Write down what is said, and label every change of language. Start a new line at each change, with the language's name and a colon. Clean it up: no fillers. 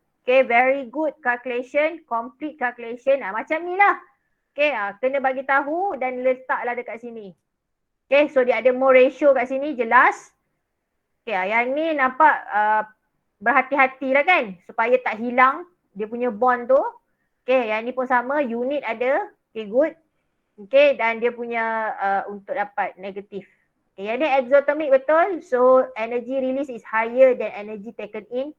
English: Okay, very good calculation, complete calculation.
Malay: Macam ni lah. Okay, kena bagi tahu dan letaklah dekat sini. Okay, so dia ada mole ratio kat sini, jelas. Okay, yang ni nampak berhati-hati lah kan, supaya tak hilang dia punya bond tu. Okay, yang ni pun sama, unit ada. Okay,
English: good.
Malay: Okay, dan dia punya untuk dapat negatif. Okay, yang ni exothermic betul.
English: So, energy release is higher than energy taken in.